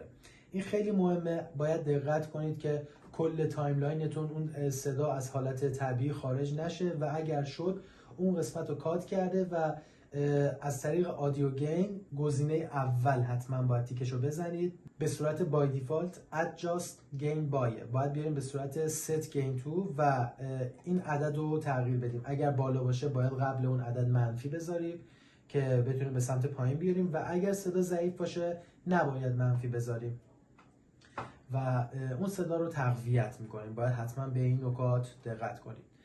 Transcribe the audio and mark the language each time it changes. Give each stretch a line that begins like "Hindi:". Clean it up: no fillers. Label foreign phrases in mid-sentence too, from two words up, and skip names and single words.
Persian: این خیلی مهمه، باید دقت کنید که کل تایملاینتون اون صدا از حالت طبیعی خارج نشه و اگر شد اون قسمت رو کات کرده و از طریق
English: audio gain
Persian: گزینه اول حتما باید تیکش رو بزنید. به صورت
English: by default adjust gain by
Persian: باید بیاریم به صورت
English: set gain to
Persian: و این عدد رو تغییر بدیم. اگر بالا باشه باید قبل اون عدد منفی بذاریم که بتونیم به سمت پایین بیاریم و اگر صدا ضعیف باشه نباید منفی بذاریم و اون صدا رو تقویت میکنیم. باید حتما به این نکات دقت کنید.